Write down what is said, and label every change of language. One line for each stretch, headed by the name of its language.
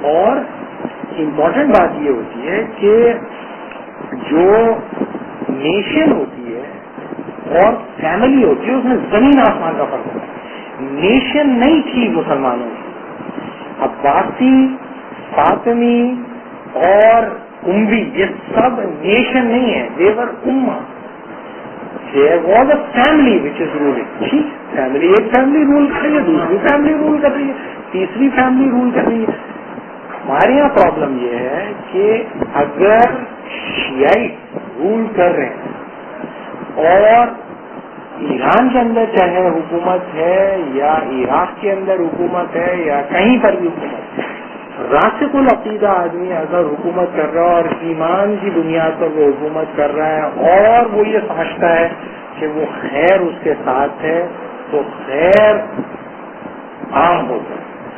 Urdu: اور امپورٹنٹ بات یہ ہوتی ہے کہ جو نیشن ہوتی ہے اور فیملی ہوتی ہے اس میں زمین آسمان کا فرق ہوتا ہے. نیشن نہیں تھی مسلمانوں کی، عباسی، فاطمی اور اموی یہ سب نیشن نہیں ہے، دیور امہ.
English: There was a family which is ruling.
Urdu: ٹھیک، فیملی ایک فیملی رول کر رہی ہے، دوسری فیملی رول کر رہی ہے، تیسری فیملی رول کر رہی ہے. ہمارے یہاں پرابلم یہ ہے کہ اگر شیعی رول کر رہے ہیں اور ایران کے اندر چاہے حکومت ہے یا عراق کے اندر حکومت ہے یا کہیں پر بھی حکومت ہے، راسخ العقیدہ آدمی اگر حکومت کر رہا ہے اور ایمان کی بنیاد پر وہ حکومت کر رہا ہے اور وہ یہ سمجھتا ہے کہ وہ خیر اس کے ساتھ ہے تو خیر عام ہوتا ہے.